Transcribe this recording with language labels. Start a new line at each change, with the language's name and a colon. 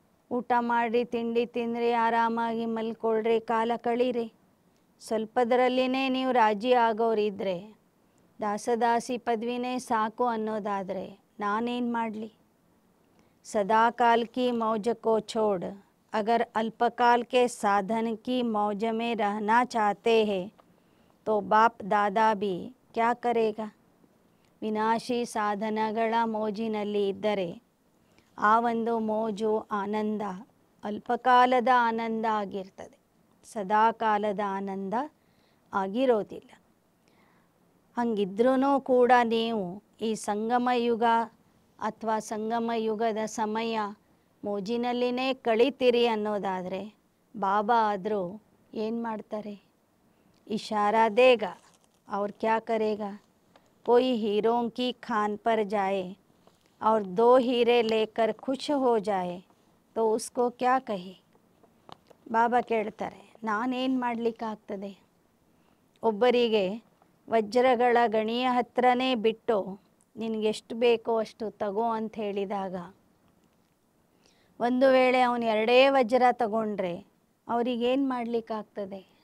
Kannada: ಊಟ ಮಾಡಿರಿ, ತಿಂಡಿ ತಿಂದ್ರಿ, ಆರಾಮಾಗಿ ಮಲ್ಕೊಳ್ರಿ, ಕಾಲ ಕಳೀರಿ. ಸ್ವಲ್ಪದರಲ್ಲಿನೇ ನೀವು ರಾಜಿ ಆಗೋರಿದ್ದರೆ, ದಾಸದಾಸಿ ಪದವಿನೇ ಸಾಕು ಅನ್ನೋದಾದರೆ ನಾನೇನು ಮಾಡಲಿ?
Hindi: सदाकाल की मौज को छोड़ अगर अल्पकाल के साधन की मौज में रहना चाहते हैं तो बाप दादा भी क्या करेगा?
Kannada: ವಿನಾಶಿ ಸಾಧನಗಳ ಮೋಜಿನಲ್ಲಿ ಇದ್ದರೆ ಆ ಒಂದು ಮೋಜು ಆನಂದ ಅಲ್ಪಕಾಲದ ಆನಂದ ಆಗಿರ್ತದೆ, ಸದಾಕಾಲದ ಆನಂದ ಆಗಿರೋದಿಲ್ಲ. ಹಂಗಿದ್ರೂ ಕೂಡ ನೀವು ಈ ಸಂಗಮ ಯುಗ ಅಥವಾ ಸಂಗಮ ಯುಗದ ಸಮಯ ಮೋಜಿನಲ್ಲಿನೇ ಕಳೀತೀರಿ ಅನ್ನೋದಾದರೆ ಬಾಬಾ ಆದರೂ ಏನು ಮಾಡ್ತಾರೆ?
Hindi: ಇಶಾರಾ ದೇಗ और क्या करेगा? कोई हीरों की खान पर जाए और 2 हीरे लेकर खुश हो जाए तो उसको क्या कहे?
Kannada: ಬಾಬಾ ಕೇಳ್ತಾರೆ, ನಾನೇನು ಮಾಡಲಿಕ್ಕಾಗ್ತದೆ? ಒಬ್ಬರಿಗೆ ವಜ್ರಗಳ ಗಣಿಯ ಹತ್ರನೇ ಬಿಟ್ಟು ನಿನಗೆಷ್ಟು ಬೇಕೋ ಅಷ್ಟು ತಗೋ ಅಂತ ಹೇಳಿದಾಗ, ಒಂದು ವೇಳೆ ಅವನು 2 ವಜ್ರ ತಗೊಂಡ್ರೆ ಅವರಿಗೇನು ಮಾಡಲಿಕ್ಕಾಗ್ತದೆ?